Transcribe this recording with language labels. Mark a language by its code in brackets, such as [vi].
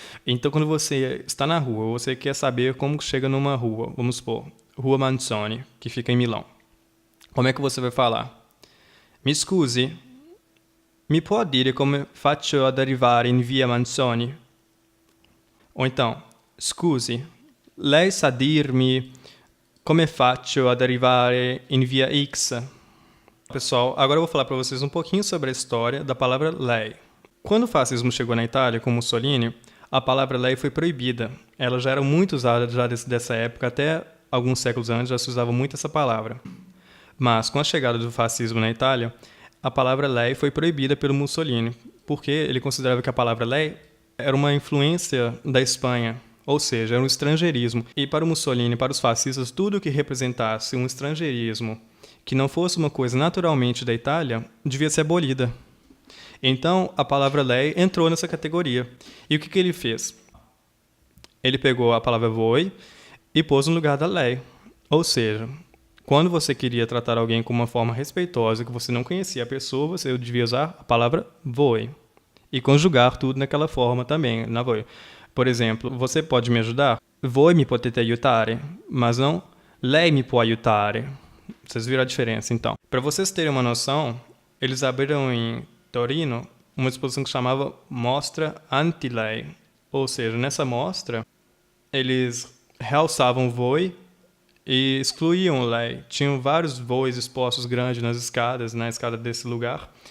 [pt] Então, quando você está na rua, você quer saber como chega numa rua, vamos supor, Rua Manzoni, que fica em Milão. Como é que você vai falar? [it] Mi scusi, mi può dire come faccio ad arrivare in via Manzoni? Ou então, scusi, lei sa dirmi come faccio ad arrivare in via X? [pt] Pessoal, agora eu vou falar para vocês um pouquinho sobre a história da palavra lei. Quando o fascismo chegou na Itália com Mussolini, a palavra lei foi proibida. Ela já era muito usada já dessa época, até alguns séculos antes já se usava muito essa palavra. Mas, com a chegada do fascismo na Itália, a palavra lei foi proibida pelo Mussolini, porque ele considerava que a palavra lei era uma influência da Espanha, ou seja, era um estrangeirismo. E para o Mussolini, para os fascistas, tudo que representasse um estrangeirismo, que não fosse uma coisa naturalmente da Itália, devia ser abolida. Então, a palavra lei entrou nessa categoria. E o que ele fez? Ele pegou a palavra voi e pôs no lugar da lei. Ou seja, quando você queria tratar alguém com uma forma respeitosa, que você não conhecia a pessoa, você devia usar a palavra voi. E conjugar tudo naquela forma também, na voi. Por exemplo, você pode me ajudar? [it] Voi mi potete aiutare, [pt] mas não [it] lei mi può aiutare. [pt] Vocês viram a diferença, então. Para vocês terem uma noção, eles abriram em Torino uma exposição que chamava Mostra Anti-Lei. Ou seja, nessa mostra, eles realçavam voi e excluíam lei. Tinham vários voos expostos grandes nas escadas, na escada desse lugar.